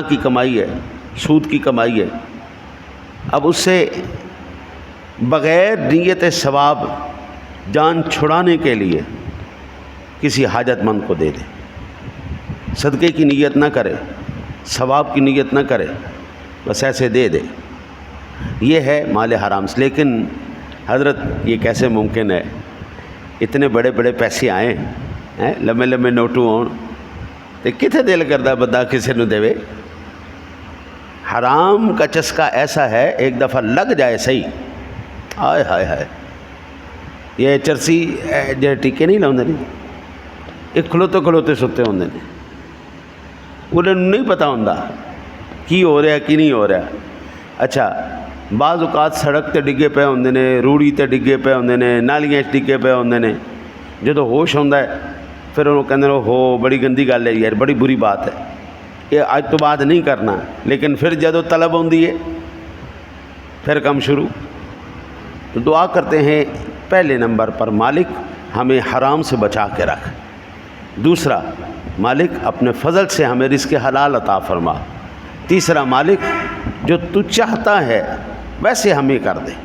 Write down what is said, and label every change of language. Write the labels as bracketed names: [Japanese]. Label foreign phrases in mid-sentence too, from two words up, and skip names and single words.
[Urdu] کی کمائی ہے، سود کی کمائی ہے، اب اس سے بغیر نیت ثواب جان چھڑانے کے لیے کسی حاجت مند کو دے دے، صدقے کی نیت نہ کرے، ثواب کی نیت نہ کرے، بس ایسے دے دے، یہ ہے مال حرام سے۔ لیکن حضرت یہ کیسے ممکن ہے؟ اتنے بڑے بڑے پیسے آئے ہیں، [Punjabi] لمے لمے نوٹو ہون تے کتنے دل کردا بندہ کسی نو دے۔ [Urdu] حرام کا چسکا ایسا ہے، ایک دفعہ لگ جائے صحیح، ہائے ہائے ہائے، [Punjabi] یہ چرسی جو ٹیکے نہیں لاؤندے نہیں، یہ کھلوتے کھلوتے ستے ہوندے نے، انہوں نے نہیں پتا ہوندا کی ہو رہا کی نہیں ہو رہا۔ اچھا بعض اوقات سڑک تے ڈگے پے ہوندے نے، روڑی تے ڈگے پے ہوندے نے، نالیاں ڈگے پے ہوندے نے، جدو ہوش ہوندا ہے پھر انہوں کہندے نے ہو بڑی گندی گل ہے یار، [Urdu] بڑی بری بات ہے، [Punjabi] یہ آج تو بعد نہیں کرنا۔ لیکن پھر جدو طلب ہوندی ہے پھر کم شروع۔ [Urdu] تو دعا کرتے ہیں پہلے نمبر پر مالک ہمیں حرام سے بچا کے رکھ، دوسرا مالک اپنے فضل سے ہمیں رزق حلال عطا فرما، تیسرا مالک جو تو چاہتا ہے ویسے ہمیں کر دے۔